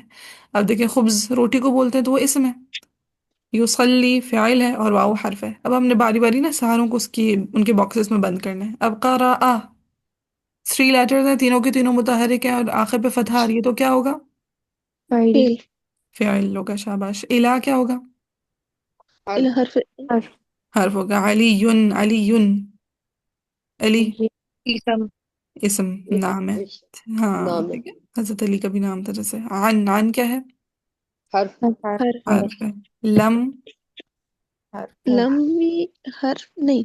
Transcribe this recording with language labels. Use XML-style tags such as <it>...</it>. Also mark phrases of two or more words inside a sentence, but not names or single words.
<ur>اب دیکھیں خبز روٹی کو بولتے ہیں تو وہ اسم ہے، یصلی فعل ہے اور واو حرف ہے. اب ہم نے باری باری نا ساروں کو ان کے باکسز میں بند کرنا ہے. اب قرأ 3 لیٹرز ہیں، تینوں کے تینوں متحرک ہیں اور آخر پہ فتح آ رہی ہے، تو کیا ہوگا؟ فاعل. فعل. فعل ہوگا. شاباش. الا کیا ہوگا؟ الى حرف. حرف. حرف. حرف ہوگا. علی، علی، علی جی. اسم. اسم نام ہے. ہاں نام ہے. ٹھیک ہے، حضرت علی کا بھی نام تھا. جیسے عن کیا ہے؟ حرف. حرف. حرف. حرف ہے. لم حرف ہے. لم بھی حرف نہیں،</ur>